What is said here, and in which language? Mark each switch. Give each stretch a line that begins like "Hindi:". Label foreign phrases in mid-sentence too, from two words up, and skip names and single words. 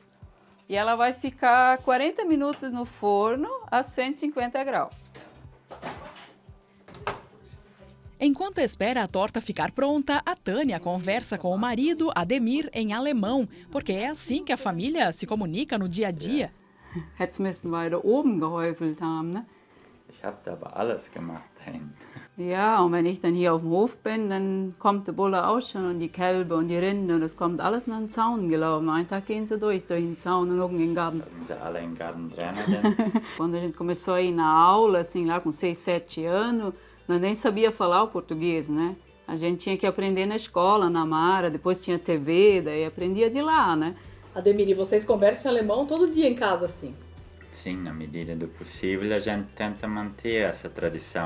Portuguese: E ela vai ficar 40 minutos no forno a 150 graus. Enquanto espera a torta ficar pronta, a Tânia conversa com o marido, Ademir, em alemão, porque é assim que a família se comunica no dia a dia.
German: Hättest müssen weiter oben gehäufelt haben, ne? Ich habe da aber alles gemacht dahin. Ja, und wenn ich dann hier auf dem Hof bin, dann kommt der Bulle auch schon und die Kälber und die Rinder und das kommt alles nach dem Zaun gelaufen. Einen Tag gehen sie durch den Zaun und oben in den Garten. Hatten sie alle in Garten drinnen?
Portuguese: Quando a gente começou a ir na aula, assim, lá com 6, 7 anos, nós nem sabia falar o português, né? A gente tinha que aprender na escola, na Mara, depois tinha TV, daí aprendia de lá, né? Ademir, e vocês conversam alemão todo dia em casa, assim? Sim, na medida do possível, a gente tenta manter essa tradição.